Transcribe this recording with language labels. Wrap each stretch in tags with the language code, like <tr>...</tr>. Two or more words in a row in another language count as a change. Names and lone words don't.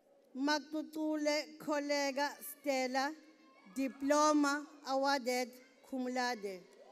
<en>Makutule colleague Stella, diploma awarded</en> <la>cum laude.</la>